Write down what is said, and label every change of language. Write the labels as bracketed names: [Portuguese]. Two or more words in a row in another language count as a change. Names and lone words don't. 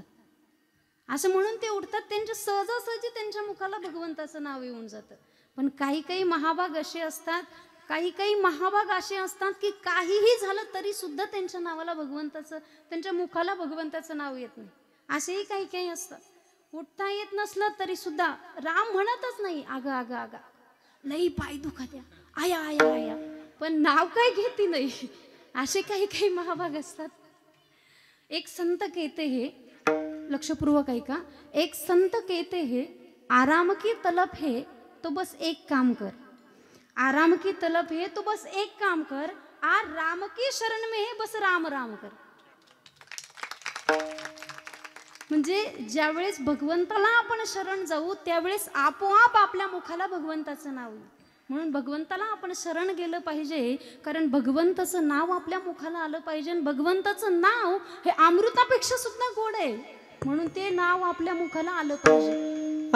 [Marathi] त्यांच्या सहजासहजी त्यांच्या मुखाला भगवंताचं नाव येऊन जातं. पण काही काही महाभाग असे असतात, की काहीही झालं तरी सुद्धा त्यांच्या नावाला भगवंताचं, त्यांच्या मुखाला भगवंताचं नाव येत नाही. असेही काही काही असतात. उठता येत नसलं तरी सुद्धा राम म्हणतच नाही. आगा आगा आगा, लई पाय दुखात्या, आया आया आया, पण नाव काय घेती नाही. असे काही काही महाभाग असतात. [Hindi] एक संत कहते हे, [Marathi] लक्षपूर्वक ऐका, [Hindi] एक संत कहते हे, आराम की तलब है तो बस एक काम कर, आराम की तलब है तो बस एक काम कर, आ राम की शरण में है बस राम राम कर. [Marathi] म्हणजे ज्यावेळेस भगवंताला आपण शरण जाऊ त्यावेळेस आपोआप आपल्या मुखाला भगवंताचं नाव येईल. म्हणून भगवंताला आपण शरण गेलं पाहिजे, कारण भगवंताचं नाव आपल्या मुखाला आलं पाहिजे. आणि भगवंताचं नाव हे अमृतापेक्षा सुद्धा गोड आहे, म्हणून ते नाव आपल्या मुखाला आलं पाहिजे.